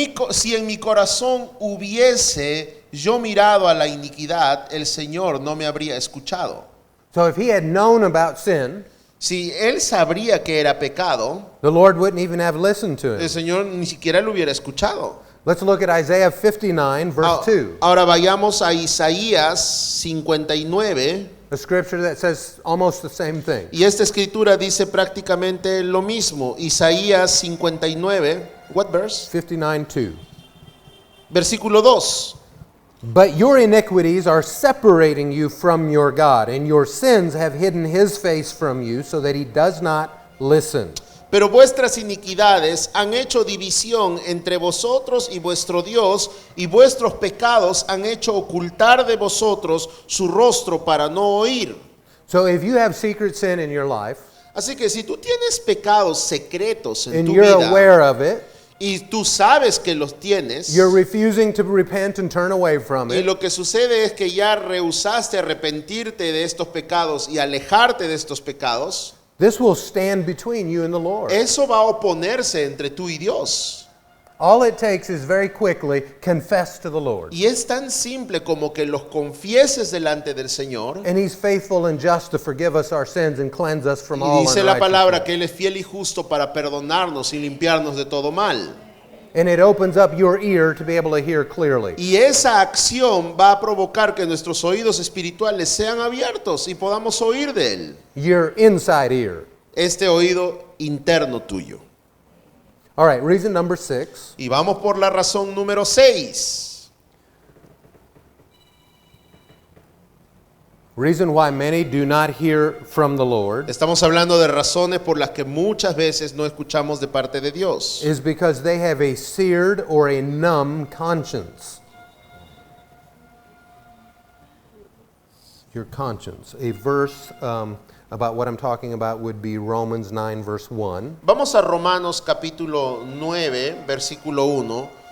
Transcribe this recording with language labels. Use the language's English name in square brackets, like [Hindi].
[Spanish] Si en mi corazón hubiese yo mirado a la iniquidad, el Señor no me habría escuchado. [English] So if he had known about sin, [Spanish] Si él sabría que era pecado, [English] the Lord wouldn't even have listened to [Spanish] el [English] him. [Spanish] Señor ni siquiera lo hubiera escuchado. [English] Let's look at Isaiah 59, verse 2. [Spanish] Ahora vayamos a Isaías 59. [English] A scripture that says almost the same thing. [Spanish] Y esta escritura dice prácticamente lo mismo. [English] Isaías 59, what verse? 59:2. [Spanish] Versículo 2. [English] But your iniquities are separating you from your God, and your sins have hidden his face from you so that he does not listen. [Spanish] Pero vuestras iniquidades han hecho división entre vosotros y vuestro Dios, y vuestros pecados han hecho ocultar de vosotros su rostro para no oír. [English] So if you have secret sin in your life, [Spanish] Así que si tú tienes pecados secretos en [English] and [Spanish] tu [English] you're [Spanish] vida [English] aware of it, [Spanish] y tú sabes que los tienes, [English] you're refusing to repent and turn away from [Spanish] y [English] it, [Spanish] lo que sucede es que ya rehusaste arrepentirte de estos pecados y alejarte de estos pecados, [English] this will stand between you and the Lord. [Spanish] eso va a oponerse entre tú y Dios. [English] All it takes is very quickly confess to the Lord. [Spanish] Y es tan simple como que los confieses delante del Señor. [English] And he's faithful and just to forgive us our sins and cleanse us from [Spanish] Y [English] all [Spanish] dice la palabra [English] unrighteousness. [Spanish] que Él es fiel y justo para perdonarnos y limpiarnos de todo mal. [English] And it opens up your ear to be able to hear clearly. [Spanish] Y esa acción va a provocar que nuestros oídos espirituales sean abiertos y podamos oír de Él. [English] Your inside ear. [Spanish] Este oído interno tuyo. [English] All right, reason number 6. [Spanish] Y vamos por la razón número 6. [English] Reason why many do not hear from the Lord [Spanish] Estamos hablando de razones por las que muchas veces no escuchamos de parte de Dios. [English] is because they have a seared or a numb conscience. Your conscience. A verse about what I'm talking about would be Romans 9, verse 1. [Spanish] Vamos a Romanos capítulo 9, versículo 1.